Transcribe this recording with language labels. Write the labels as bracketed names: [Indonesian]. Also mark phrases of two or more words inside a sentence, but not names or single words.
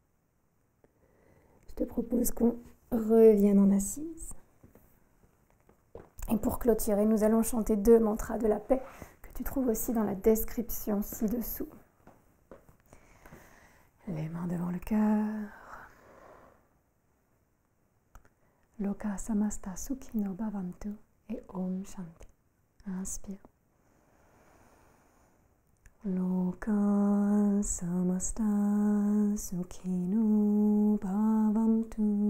[French] Je te propose qu'on revienne en assise. Et pour clôturer, nous allons chanter 2 mantras de la paix que tu trouves aussi dans la description ci-dessous. Les mains devant le cœur. [Sanskrit] Loka samasta sukhino bhavantu et Om Shanti. [French] Inspire. [Sanskrit] Loka samasta sukhino bhavantu.